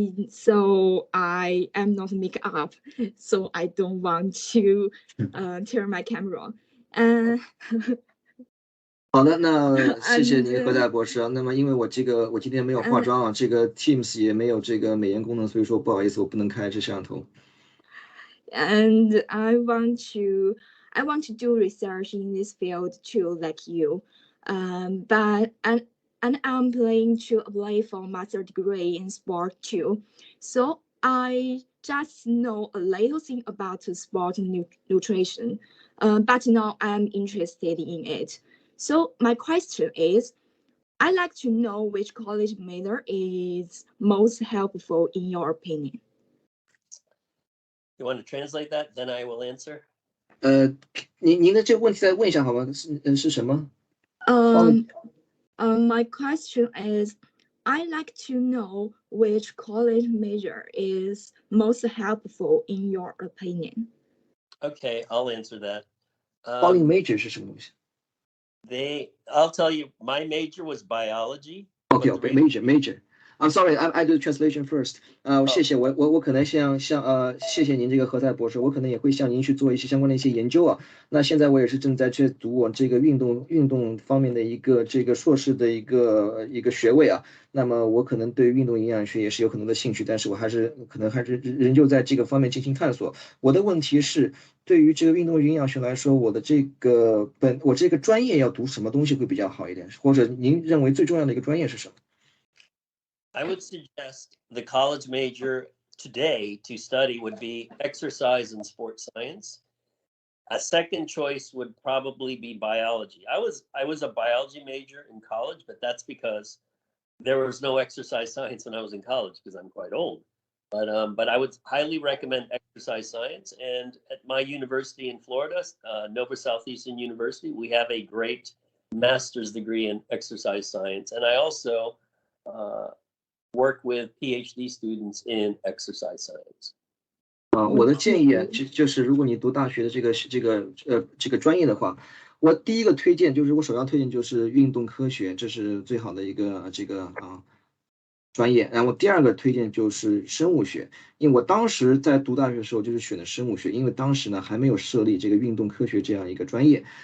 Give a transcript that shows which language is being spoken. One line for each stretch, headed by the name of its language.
English: So I am not make up. So I don't want to turn my camera.
Chinese: 好的，那谢谢您何塞博士。那么因为我今天没有化妆这个 Teams 也没有这个美颜功能，所以说不好意思，我不能开这摄像头。
English: And I want to do research in this field too, like you. But and I'm planning to apply for master degree in sport too. So I just know a little thing about sport nutrition, but now I'm interested in it. So my question is, I'd like to know which college major is most helpful in your opinion. You want to translate that? Then I will answer.
Chinese: 您的这个问题再问一下好吗？是什么？
English: My question is, I'd like to know which college major is most helpful in your opinion. Okay, I'll answer that. Calling major
Chinese: 是什么东西
English: I'll tell you, my major was biology. Okay, major. I'm sorry, I do the translation first.
Chinese: 谢谢我可能谢谢您这个何塞博士，我可能也会向您去做一些相关的一些研究啊。那现在我也是正在去读我这个运动方面的一个这个硕士的一个学位啊。那么我可能对运动营养学也是有很多的兴趣，但是我可能还是仍旧在这个方面进行探索。我的问题是，对于这个运动营养学来说，我这个专业要读什么东西会比较好一点？或者您认为最重要的一个专业是什么？
English: I would suggest the college major today to study would be exercise and sports science. A second choice would probably be biology. I was a biology major in college, but that's because there was no exercise science when I was in college because I'm quite old. But I would highly recommend exercise science. And at my university in Florida, Nova Southeastern University, we have a great master's degree in exercise science. And I also work with Ph.D. students in exercise science.
Chinese: 我的建议啊，就是如果你读大学的这个专业的话，我第一个推荐就是我首要推荐就是运动科学，这是最好的一个专业。然后第二个推荐就是生物学，因为我当时在读大学的时候就是选的生物学，因为当时呢还没有设立这个运动科学这样一个专业。